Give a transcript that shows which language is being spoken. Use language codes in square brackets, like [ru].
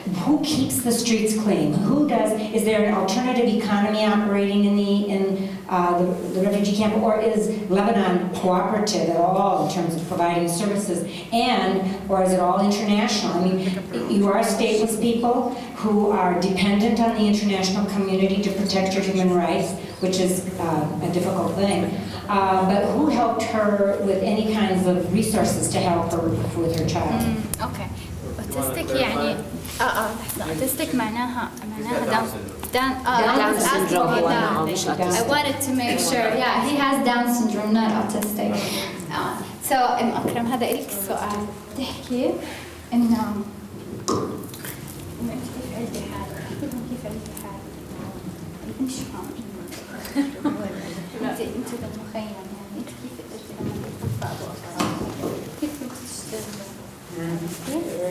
[en] Who keeps the streets clean? Is there an alternative economy operating in the refugee camp, or is Lebanon cooperative at all in terms of providing services, or is it all international? I mean, you are stateless people who are dependent on the international community to protect your human rights, which is a difficult thing. But who helped her with any kinds of resources to help her with her child? Okay. [ar] اوتستيك يعني اوتستيك معناها [en] Down syndrome. I wanted to make sure. Yeah, he has Down syndrome, not autistic. So Umm Akram, [ar] هذا إلك السؤال. تحكي إنه كيف عندي حالة؟ كيف عندي حالة؟ مش فاهم. أنت بالمخيم يعني أنت كيف قدرتي لما تطلع أبو أكرم؟ كيف كنت تشتغلي؟